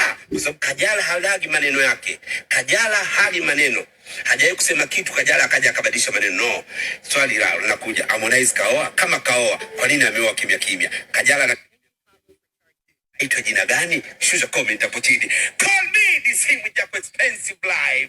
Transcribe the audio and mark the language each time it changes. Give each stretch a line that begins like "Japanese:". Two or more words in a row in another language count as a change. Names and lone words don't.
Swahili: Kwa sababu Kajala halagi maneno yake. Kajala hali maneno. Hajawahi kusema kitu Kajala akaja akabadilisha maneno. No. Swali linakuja, Harmonize kaoa? Kama kaoa, kwa nini ameoa kimya kimya? Kajala ito jina gani? Shusha comment hapo chini.
English: Call me this thing with your expensive life.